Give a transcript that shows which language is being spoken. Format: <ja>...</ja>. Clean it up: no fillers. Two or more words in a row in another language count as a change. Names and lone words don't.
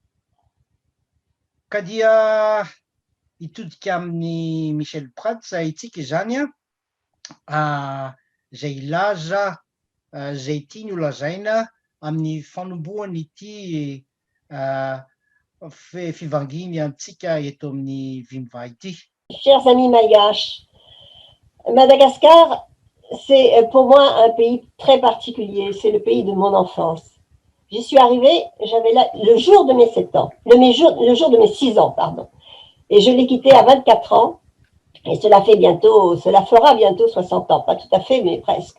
<mg>Ka dia hitodika amin'ny Michel Prats itsika izany izay ilaza izay tiany ho lazaina amin'ny fanombohany ity fivanginy antsika eto amin'ny Vimba ity.</mg> <fr>Chers amis malgaches, Madagascar, c'est pour moi un pays très particulier, c'est le pays de mon enfance. J'y suis arrivée, j'avais là le jour de mes 7 ans, le jour de mes 6 ans, pardon. Et je l'ai quitté à 24 ans, et cela fera bientôt 60 ans, pas tout à fait, mais presque.</fr>